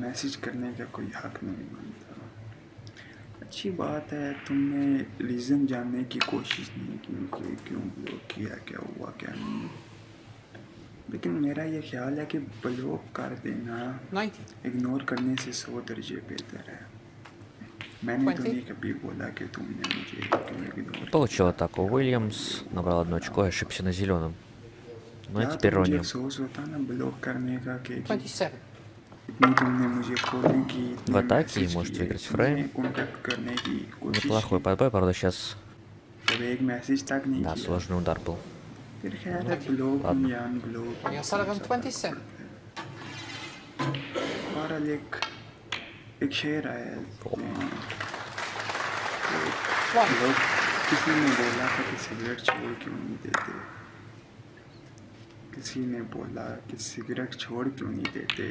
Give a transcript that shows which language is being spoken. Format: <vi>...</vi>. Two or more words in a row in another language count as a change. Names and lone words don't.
<ur>میسیج کرنے کا کوئی حق نہیں بنتا. اچھی بات ہے، تم نے ریزن جاننے کی کوشش نہیں کی کہ کیوں بلاک کیا، کیا ہوا کیا نہیں. لیکن میرا یہ خیال ہے کہ بلاک کر دینا</ur> <ru>90.</ru> <ur>اگنور کرنے سے 100 درجے بہتر ہے. میں نے تو</ur> <ru>20.</ru> <ur>نہیں کبھی بولا کہ تم نے مجھے کیوں اگنور</ur> <ru>Получил</ru> <ur>کیا.</ur> <ru>атаку. Уильямс набрал одно очко и ошибся на зеленом. Ну и</ru> <ur>یا تو</ur> <ru>теперь</ru> <ur>مجھے</ur> <ru>Ронни.</ru> <ur>افسوس ہوتا نا بلاک کرنے کا کہ جی</ur> <ru>27.</ru> <ur>اتنی تم نے مجھے کالیں کی،</ur> <ru>В</ru> <ur>اتنے</ur> <ru>атаке и</ru> <ur>میسیج</ur> <ru>может</ru> <ur>کیے،</ur> <ru>выиграть</ru> <ur>تم نے</ur> <ru>фрейм.</ru> <ur>کانٹیکٹ کرنے کی کوشش</ur> <ru>Неплохой</ru> <ur>کی،</ur> <ru>подбой, правда сейчас,</ru> <ur>جب ایک میسیج تک نہیں</ur> <ru>да,</ru> <ur>کیا.</ur> <ru>сложный удар был.</ru> <ur>پھر خیر ہے بلاک ہوں</ur> <ru>Ладно.</ru> <ur>یا ان بلاک</ur> <ru>Ronnie O'Sullivan, 27.</ru> <ur>بہرحال ایک شعر آیا ہے ذہن میں کہ</ur> <ru>1.</ru> <ur>لوگ کسی نے بولا تھا کہ سگریٹ چھوڑ کیوں نہیں دیتے، کسی نے بولا کہ سگریٹ چھوڑ کیوں نہیں دیتے.</ur>